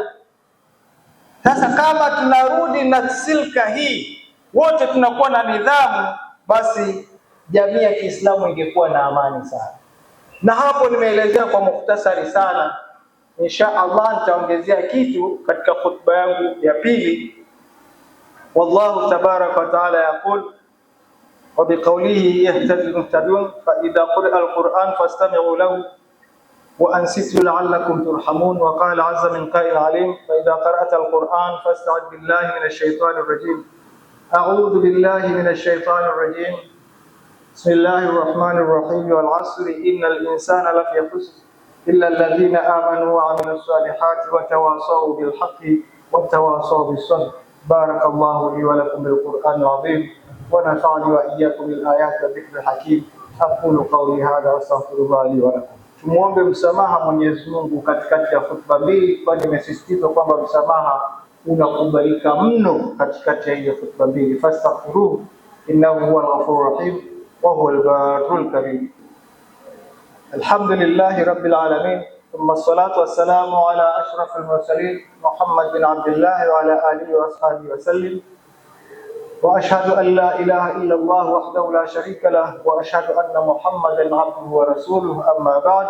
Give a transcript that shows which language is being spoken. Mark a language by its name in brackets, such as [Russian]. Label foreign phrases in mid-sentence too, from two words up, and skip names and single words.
[Swahili] Sasa kama tunarudi na silka hii, wote tunakuwa na nidhamu, basi jamii ya Kiislamu ingekuwa na amani sana. Na hapo nimeelezea kwa mukhtasari sana. [Arabic] إن شاء الله [Swahili] nitaongezea kitu katika khutba yangu ya pili. [Arabic] والله تبارك وتعالى يقول وبقوله يهتدي المهتدون فإذا قرئ القرآن فاستمعوا له وأنصتوا لعلكم ترحمون وقال عز من قائل عليم فإذا قرأت القرآن فاستعذ بالله من الشيطان الرجيم. أعوذ بالله من الشيطان الرجيم. بسم الله الرحمن الرحيم. والعصر إن الإنسان لفي خسر إلا الذين آمنوا وعملوا الصالحات وتواصوا بالحق وتواصوا بالصبر. بارك الله لي ولكم بالقرآن العظيم ونفعني وإياكم بالآيات والذكر الحكيم. أقول قولي هذا وأستغفر الله لي ولكم. [Swahili] Tumuombe msamaha Mwenyezi Mungu katikati ya khutba mbili, kwani nimesisitiza kwamba msamaha unakubalika mno katikati ya ile khutba mbili. [Arabic] فاستغفروه إنه هو الغفور الرحيم وهو البر الكريم. الحمد لله رب العالمين ثم الصلاة والسلام على أشرف المرسلين محمد بن عبد الله وعلى آله وأصحابه وسلم. وأشهد أن لا إله إلا الله وحده لا شريك له وأشهد أن محمدا عبده ورسوله، أما بعد.